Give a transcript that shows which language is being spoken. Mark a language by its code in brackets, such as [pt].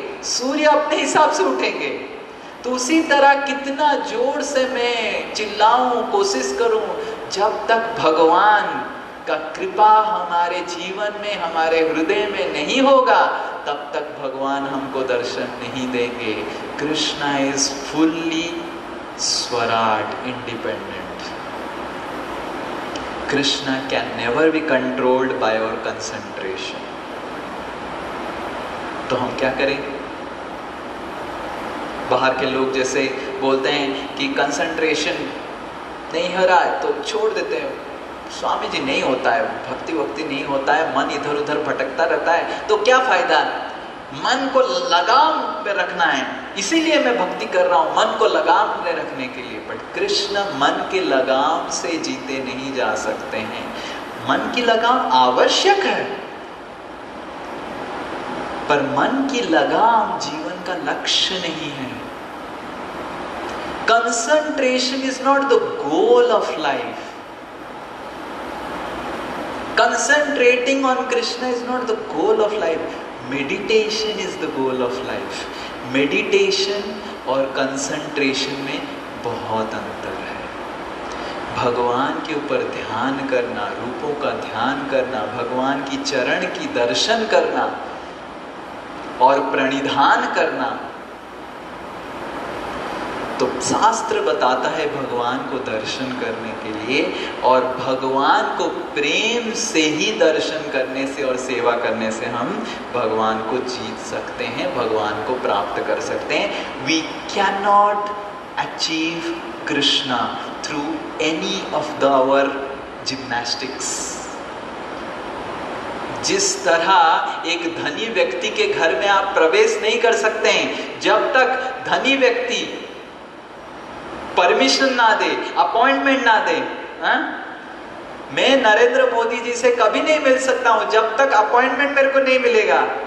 [hi] सूर्य अपने हिसाब से उठेंगे। तो उसी तरह कितना जोर से मैं चिल्लाऊं, कोशिश करूं, जब तक भगवान का कृपा हमारे जीवन में, हमारे हृदय में नहीं होगा, तब तक भगवान हमको दर्शन नहीं देंगे। [en] Krishna is fully स्वराट, independent. Krishna can never be controlled by our concentration. [hi] तो हम क्या करें? बाहर के लोग जैसे बोलते हैं कि कंसंट्रेशन नहीं हो रहा है तो छोड़ देते हैं, स्वामी जी नहीं होता है, भक्ति वक्ति नहीं होता है, मन इधर उधर भटकता रहता है, तो क्या फायदा? मन को लगाम पे रखना है, इसीलिए मैं भक्ति कर रहा हूं, मन को लगाम में रखने के लिए। बट कृष्ण मन के लगाम से जीते नहीं जा सकते हैं। मन की लगाम आवश्यक है, पर मन की लगाम जीवन का लक्ष्य नहीं है। [en] Concentration is not the goal of life. Concentrating on Krishna is not the goal of life. Meditation is the goal of life. [hi] Meditation और concentration में बहुत अंतर है। भगवान के ऊपर ध्यान करना, रूपों का ध्यान करना, भगवान की चरण की दर्शन करना और प्रणिधान करना, तो शास्त्र बताता है भगवान को दर्शन करने के लिए, और भगवान को प्रेम से ही दर्शन करने से और सेवा करने से हम भगवान को जीत सकते हैं, भगवान को प्राप्त कर सकते हैं। [en] We cannot achieve Krishna through any of our gymnastics. [hi] जिस तरह एक धनी व्यक्ति के घर में आप प्रवेश नहीं कर सकते हैं जब तक धनी व्यक्ति परमिशन ना दे, अपॉइंटमेंट ना दे। मैं नरेंद्र मोदी जी से कभी नहीं मिल सकता हूं जब तक अपॉइंटमेंट मेरे को नहीं मिलेगा।